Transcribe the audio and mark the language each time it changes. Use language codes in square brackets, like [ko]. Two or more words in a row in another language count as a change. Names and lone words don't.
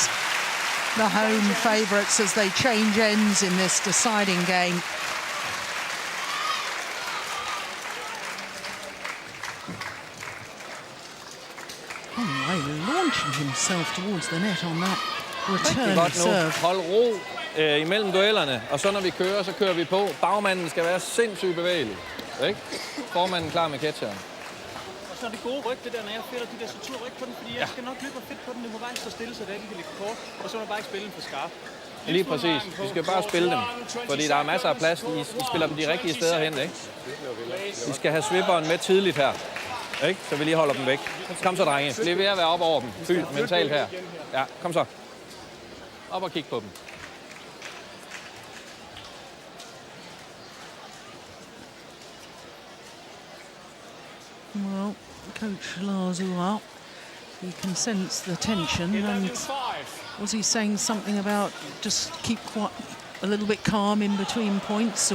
[en] The home favourites as they change ends in this deciding game. Launching himself towards the net on that return serve. [da] Hold ro imellem duellerne, og så når vi kører, så kører vi på. Bagmanden skal være sindssygt bevægelig, ikke? Formanden klar med catcheren. Og så er det gode ryg, det der, når jeg fælder de der strukturryg på den, fordi jeg skal nok løbe og fedt på den, det må bare stå stille, så det ikke kan ligge kort, og så må jeg bare ikke spille den for skarp. Lige præcis. Vi skal bare spille dem, fordi der er masser af plads. I spiller dem de rigtige steder hen, ikke? Vi skal have swipperen med tidligt her, ikke? Så vi lige holder dem væk. Kom så, drenge. Bliv ved at være op over dem. Fyld mentalt her. Ja, kom så. Op og kig på dem. [en] Well, Coach Lars Uar, he can sense the tension, and was he saying something about just keep quite a little bit calm in between points?